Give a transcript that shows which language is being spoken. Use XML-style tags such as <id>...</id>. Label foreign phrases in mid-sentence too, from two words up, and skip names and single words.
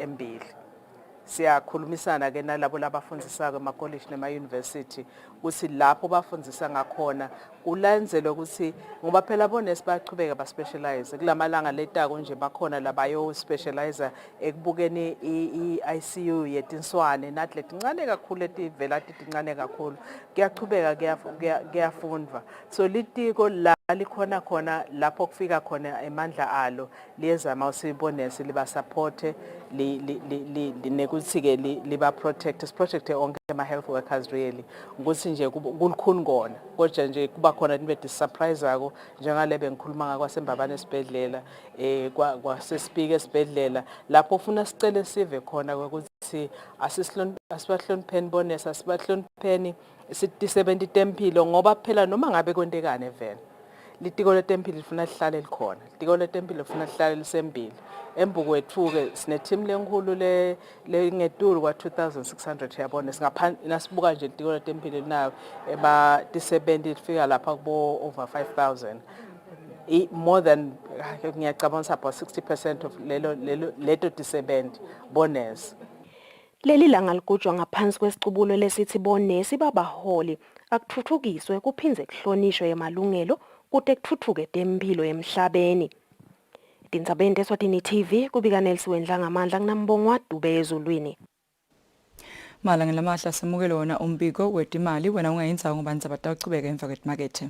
<ss>embili siyakhulumisana ke nalabo labafundisa emakolleji nema-university ukuthi lapho bafundisa ngakhona kulandzele ukuthi ngoba phela bonesi bachubeka ba-specialize kulamalanga letako nje bakhona labayo specialize ekubukeni i-ICU yetinswane nathi letincane kakhulu letivela tincane kakhulu kuyachubeka kuyafundwa so litiko la likhona khona lapho kufika khona emandla alo liyezama usibonesi liba support nekuthi ke liba protect onke ama</ss> <en>health workers</en> <ss>really ukuthi nje kulikhuni kona kodwa nje kuba khona into surprise ako njengale bengikhuluma ngakwasembabane esibhedlela kwasespeak esibhedlela lapho ufuna sicele sive khona ukuthi asibahlonipheni bonesi asibahlonipheni sitisebenti tempilo ngoba phela noma ngabe kwentekane vele litiko letempilo lifuna lihlale likhona litiko letempilo lifuna lihlale lisembili embuku wethu-ke sine-team lenkulu lengetulu kwa-2600 yabona nasibuka nje litiko letempilo linayo tisebenti lifika lapha kubo</ss> <en>over 5000 more than</en> <ss>ngiyacabanga</ss> <en>about 60% of</en> <ss>leto tisebenti bonesi Leli langa ligujwa ngaphansi kwesicubulo lesithi bonesi babaholi akuthuthukiswe kuphindze kuhlonishwe emalungelo kude kuthuthuke tempilo emhlabeni. Tindzaba Eswatini TV kubika Nelson Dlangamandla kunambongwa Dube ezulwini. Malanga lamahla semukelo wona umbiko wetimali wena ungayinza ngoba ndzaba tawuchubeka emva kwetimakethe.</ss>